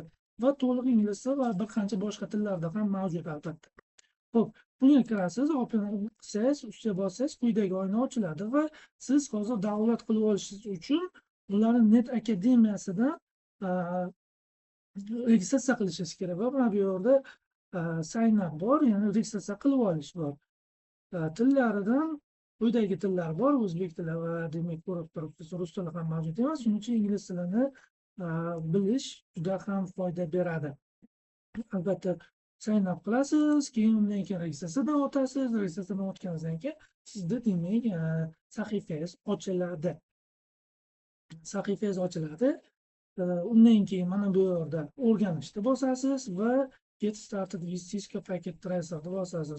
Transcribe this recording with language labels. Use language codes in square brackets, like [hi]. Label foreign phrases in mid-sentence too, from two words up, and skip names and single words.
[uz] Va to'liq inglizcha va bir qancha boshqa tillarda ham mavjud albatta. Xo'p, bunga kirasiz, open qilsangiz, ustiga bossangiz quyidagi oyna ochiladi va siz hozir download qilib olishingiz uchun bularni Net Akademiyasidan registratsiya qilishingiz kerak va mana bu yerda [en] sign up [uz] bor, ya'ni registratsiya qilib olish bor. Tillaridan quyidagi tillar bor: o'zbek tili va demak ko'rib turibsiz, rus tili ham mavjud emas. Shuning uchun ingliz tilini bilish juda ham foyda beradi. Albatta [en] sign up [uz] qilasiz, keyin undan keyin registratsiyadan o'tasiz. Registratsiyadan o'tganingizdan keyin sizda demak sahifangiz ochiladi. Undan keyin mana bu yerda o'rganishni bosasiz va [en] Get started with Cisco Packet Tracer [uz] deb bosasiz.